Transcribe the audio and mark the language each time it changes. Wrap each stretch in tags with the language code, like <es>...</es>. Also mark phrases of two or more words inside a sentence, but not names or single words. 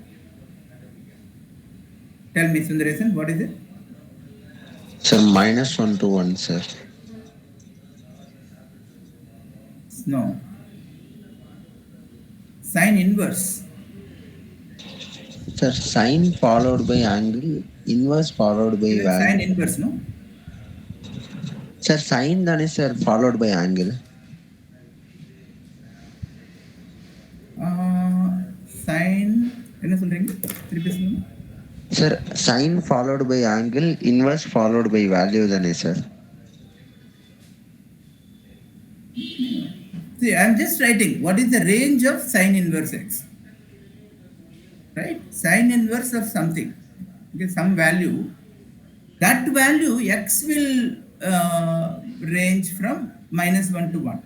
<en>tell me Sundaresan, what is it? సార్ -1 to 1 సార్. No. Sine inverse. sir sine followed by angle, inverse followed by Sine వాల్యూ. inverse, no? sir sine దాని sir followed by angle.</en> <ta>Sine என்ன சொல்றீங்க திருப்பி சொல்லுங்க.</ta> <en>sir sine followed by angle, inverse followed by value దానే సార్. See, I am just writing what is the range of sine inverse x. Right? Sine inverse of something. Okay, some value. That value x will range from -1 to 1.</en>